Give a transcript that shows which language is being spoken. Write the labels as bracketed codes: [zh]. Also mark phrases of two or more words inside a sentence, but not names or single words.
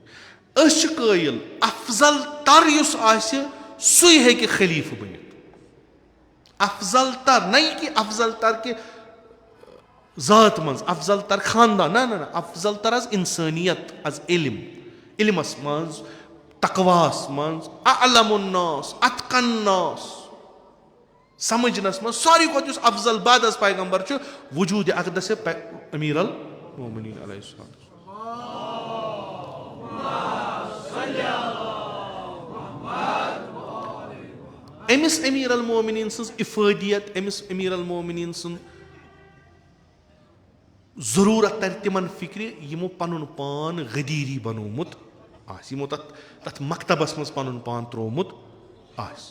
[ks] أسۍ چھِ قٲیِل افضل تر یُس آسہِ سُے ہیٚکہِ خلیٖفہٕ بٔنِتھ. افضل تر نہ یہِ کہِ افضل تر کہِ ذات منٛز, افضل تر خاندان, نہ افضل تر از اِنسٲنیت, از علم, علمس منٛز, تقواہس منٛز, [ar] اعلم الناس, اتقن الناس, [ks] سمجھنس منٛز ساروی کھۄتہٕ یُس افضل [fa] بعد از [ks] پیغمبر چھُ وجوٗدِ اقدس امیٖر المومنیٖن [ar] علیہ السلام. [ks] أمِس امیٖر المومنیٖن سٕنٛز اِفٲدیت, أمِس امیٖر المومنیٖن سُنٛد ضروٗرت ترِ تِمن فِکرِ یِمو پنُن پان غدیٖری بنوومُت آسہِ, یِمو تتھ مکتبس منٛز پنُن پان تروومُت آسہِ.